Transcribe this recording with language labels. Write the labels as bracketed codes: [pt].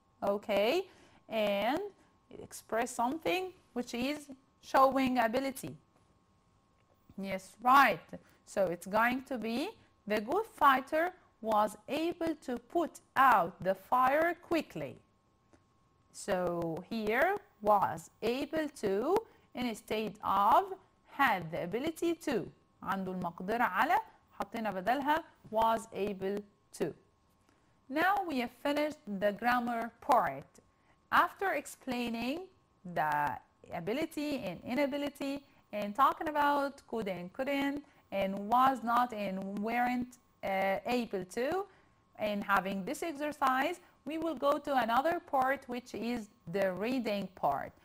[en] Okay, and it expressed something which is showing ability. Yes, right. So it's going to be the good fighter was able to put out the fire quickly. So here was able to instead of had the ability to. [ar] عنده المقدرة على حطينا بدلها [en] was able to. Now we have finished the grammar part. After explaining the ability and inability and talking about could and couldn't and was not and weren't able to and having this exercise, we will go to another part which is the reading part.